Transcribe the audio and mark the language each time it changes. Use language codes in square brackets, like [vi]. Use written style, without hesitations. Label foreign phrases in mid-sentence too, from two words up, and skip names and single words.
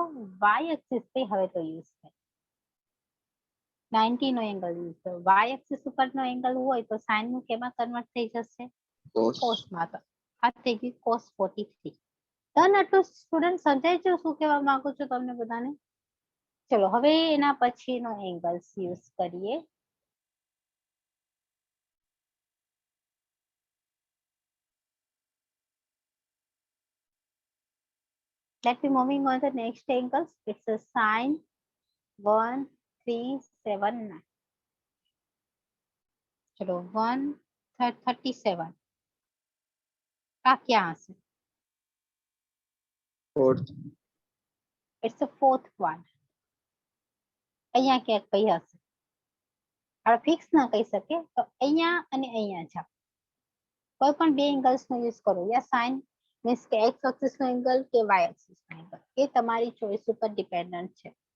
[en] y axis [gu] पे હવે તો યુઝ કર્યો. 90 નો એંગલ યુઝ કર્યો. [en] y axis [gu] ઉપરનો એંગલ હોય તો સાઇન નું કેમાં કન્વર્ટ થઈ જશે? કોસમાં. તો આ થઈ ગયું cos 43. ડન. આટલું સ્ટુડન્ટ સમજાય છે શું કહેવા માંગુ છું તમને બધાને? ચલો હવે એના પછીનો એંગલ્સ યુઝ કરીએ. [en] Let me moving on to the next angles. It's a sine 1379. [gu] चलो 137. આ ક્યાં હશે? [en] Fourth. It's a fourth one. [gu] અહીંયા ક્યાંક કઈ હશે. આપણે ફિક્સ ના કહી શકે તો અહીંયા અને અહીંયા જાઓ. કોઈ પણ બે એંગલ્સ નો યુઝ કરો. યા [en] sine means [gu] કે [en] x axis [gu] નો એંગલ કે [en] y axis [gu] નો એંગલ, એ તમારી ચોઈસ ઉપર ડિપેન્ડન્ટ છે.